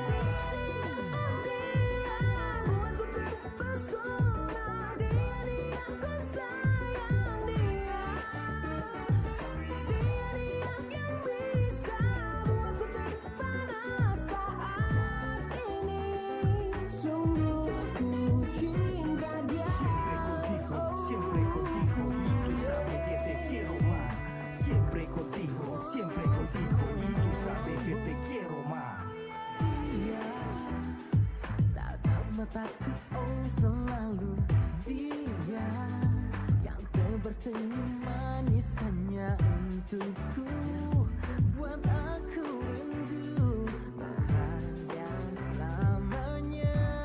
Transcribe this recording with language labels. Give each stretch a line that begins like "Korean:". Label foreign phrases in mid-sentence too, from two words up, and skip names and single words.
Indonesian: Buatku terpesona, dia ku sayang dia. Dia yang bisa buatku terpana saat ini. Sungguh ku cinta dia.
Spanish: Siempre contigo, y tú sabes que te quiero más. Siempre contigo, y tú sabes que te quiero más.
Indonesian: Dia tatap mataku, oh selalu dia yang tersenyum manisannya untukku, buat aku rindu bahagia selamanya.